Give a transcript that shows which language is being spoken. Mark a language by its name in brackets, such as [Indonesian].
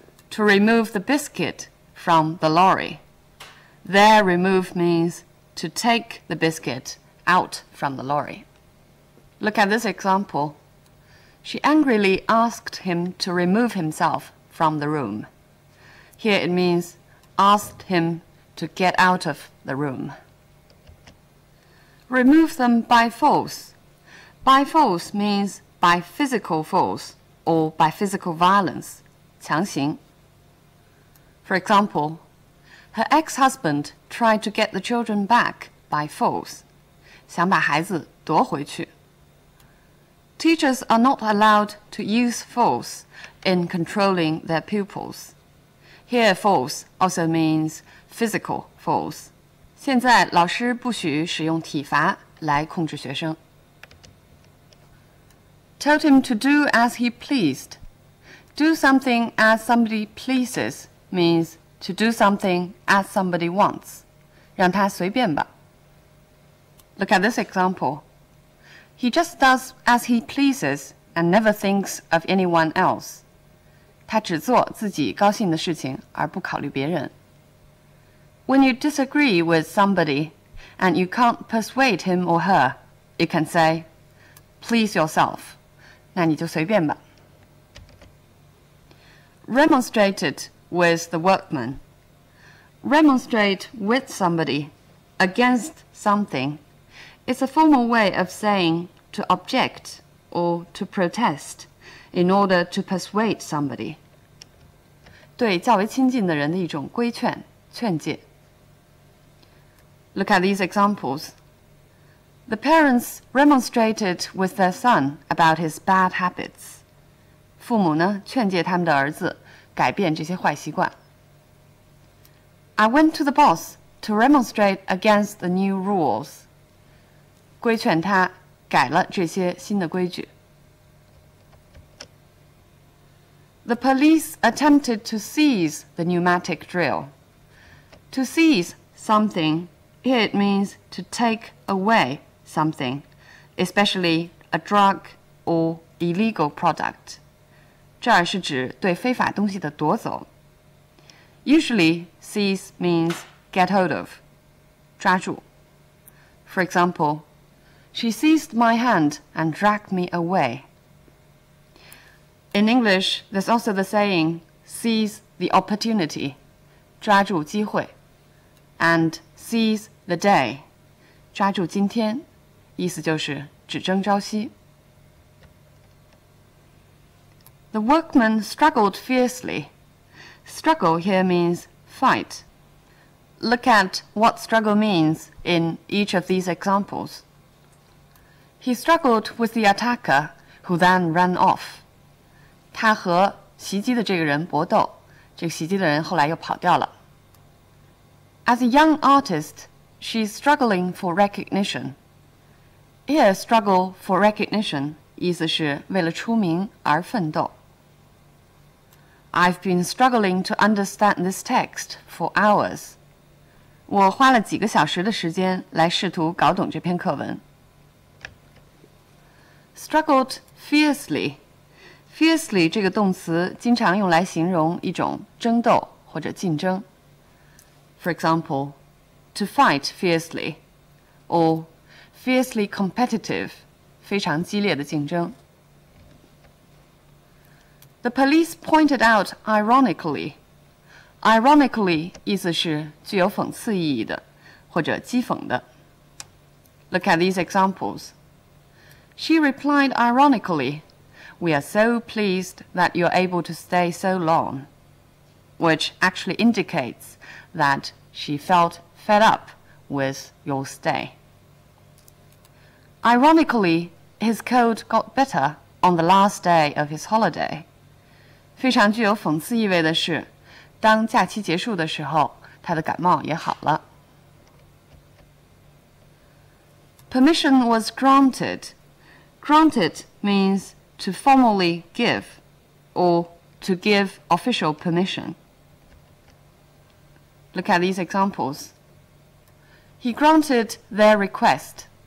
[English] To remove the biscuit from the lorry. There, remove means to take the biscuit out from the lorry. Look at this example. She angrily asked him to remove himself from the room. Here it means asked him to get out of the room. Remove them by force. By force means by physical force or by physical violence, [Chinese] 强行. [English] For example, her ex-husband tried to get the children back by force, [Chinese] 想把孩子夺回去. [English] Teachers are not allowed to use force in controlling their pupils. Here, force also means physical force. [Chinese] 现在老师不许使用体罚来控制学生。 [English] Told him to do as he pleased. Do something as somebody pleases means to do something as somebody wants. [Chinese] 让他随便吧。 [English] Look at this example. He just does as he pleases and never thinks of anyone else. [Chinese] 他只做自己高兴的事情，而不考虑别人。 [English] When you disagree with somebody and you can't persuade him or her, you can say, please yourself. [Chinese] 那你就随便吧。 [English] Remonstrated with the workman. Remonstrate with somebody against something. It's a formal way of saying to object or to protest in order to persuade somebody. [Chinese] 对较为亲近的人的一种规劝、劝诫。 [English] Look at these examples. The parents remonstrated with their son about his bad habits. [Chinese] 父母呢，劝诫他们的儿子改变这些坏习惯。 [English] I went to the boss to remonstrate against the new rules. [Chinese] 规劝他改了这些新的规矩。 [English] The police attempted to seize the pneumatic drill. To seize something, here it means to take away something, especially a drug or illegal product. [Chinese] 这儿是指对非法东西的夺走。 [English] Usually, seize means get hold of, [Chinese] 抓住。 [English] For example, she seized my hand and dragged me away. In English, there's also the saying, seize the opportunity, [Chinese] 抓住机会, [English] and seize the day, [Chinese] 抓住今天，意思就是只争朝夕。 [English] The workman struggled fiercely. Struggle here means fight. Look at what struggle means in each of these examples. He struggled with the attacker, who then ran off. [Chinese] 他和袭击的这个人搏斗，这个袭击的人后来又跑掉了。 [English] As a young artist, she's struggling for recognition. Here, struggle for recognition [Chinese] 意思是为了出名而奋斗。 [English] I've been struggling to understand this text for hours. [Chinese] 我花了几个小时的时间来试图搞懂这篇课文。 [English] Struggled fiercely. [Chinese] Fiercely 这个动词经常用来形容一种争斗或者竞争。 [English] For example, to fight fiercely, or fiercely competitive, [Chinese] 非常激烈的竞争。 [English] The police pointed out ironically. [Chinese] Ironically 意思是具有讽刺意义的，或者讥讽的。 [English] Look at these examples. She replied ironically, "We are so pleased that you're able to stay so long," which actually indicates that she felt fed up with your stay. Ironically, his cold got better on the last day of his holiday. [Chinese] 非常具有讽刺意味的是，当假期结束的时候，他的感冒也好了。 [English] Permission was granted. Granted means to formally give, or to give official permission. Look at these examples. He granted their request.